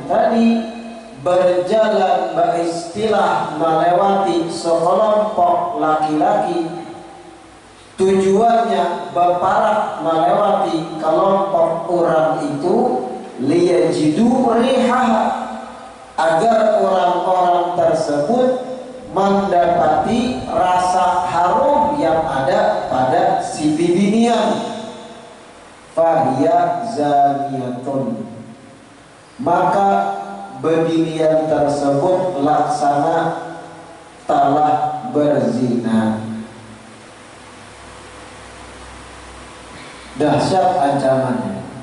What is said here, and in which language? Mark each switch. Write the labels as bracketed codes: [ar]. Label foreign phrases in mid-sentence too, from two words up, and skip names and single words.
[id] tadi berjalan beristilah melewati sekelompok laki-laki, tujuannya berparak melewati kelompok orang itu, [ar] ليجدوا ريحها, [id] agar orang-orang tersebut mendapati rasa harum yang ada pada si bibinian. [ar] فهي زانية, [id] maka bebinian tersebut laksana telah berzina. Dahsyat ancamannya.